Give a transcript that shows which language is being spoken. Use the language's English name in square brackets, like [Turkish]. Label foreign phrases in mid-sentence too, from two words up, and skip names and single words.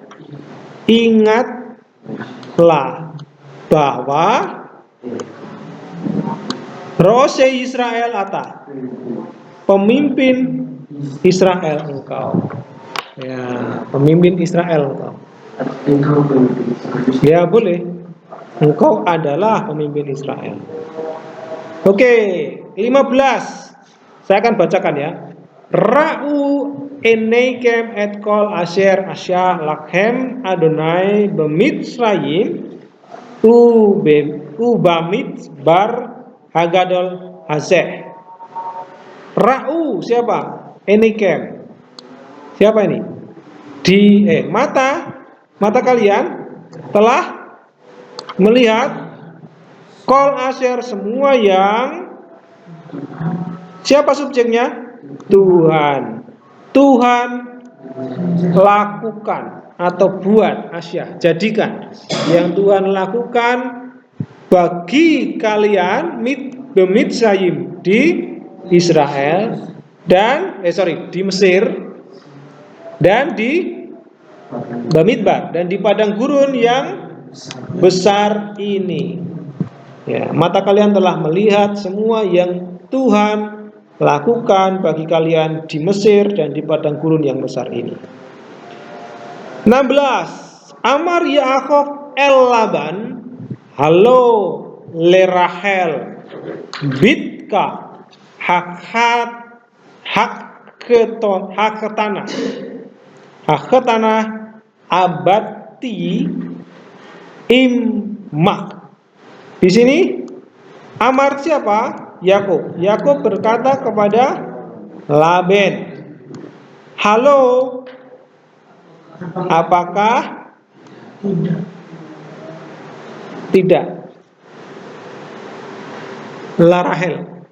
[Indonesian] Ingatlah bahwa [Hebrew] רועה ישראל אתה, [Indonesian] pemimpin Israel engkau. Ya, pemimpin Israel engkau. Ya boleh. Engkau adalah pemimpin Israel. Oke, 15. Saya akan bacakan ya. [Hebrew] ראו עיניכם את כל אשר עשה לכם יהוה במצרים ובמדבר הגדול הזה. [Indonesian] Ra'u siapa? Eneikem. Siapa ini? Mata kalian telah melihat [Hebrew] כל אשר [Indonesian] semua yang, siapa subjeknya? Tuhan. Tuhan lakukan atau buat, asyah, jadikan, yang Tuhan lakukan bagi kalian b'Mitzrayim di Israel dan di Mesir dan di Bamidbar dan di padang gurun yang besar ini. Ya, mata kalian telah melihat semua yang Tuhan lakukan bagi kalian di Mesir dan di padang gurun yang besar ini. 16. [Hebrew] אמר יעקב אל לבן, הלוא ברחל בתך הקטנה עבדתי עמך. [Indonesian] Di sini Amar siapa? Yakub. Yakub berkata kepada Laban, halo, apakah tidak Larahel?